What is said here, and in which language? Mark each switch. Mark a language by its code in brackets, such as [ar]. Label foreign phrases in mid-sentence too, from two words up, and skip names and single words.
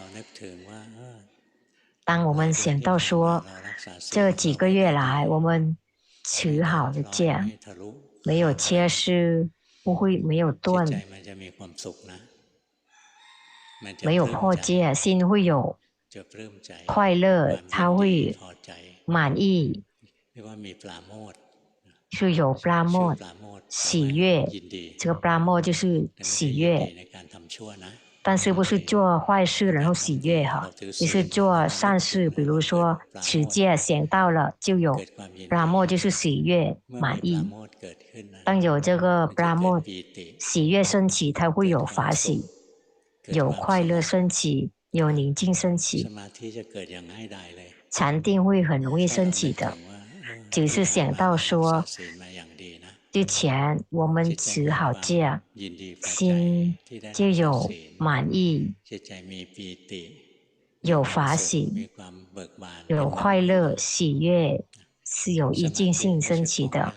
[zh] 当我们想到说，这几个月来我们持好了戒，没有缺失，没有断，没有破戒，心会有快乐，它会满意，是有ปราโมทย์喜悦。这个ปราโมทย์就是喜悦，但是不是做坏事然后喜悦哈，就是做善事，比如说持戒想到了就有ปราโมทย์就是喜悦满意。当有这个ปราโมทย์喜悦升起，它会有法喜，有快乐升起，有宁静升起，禅定会很容易升起的。只是想到说，之前我们持好戒，心就有满意，有法喜，有快乐喜悦，是有意境性升起的。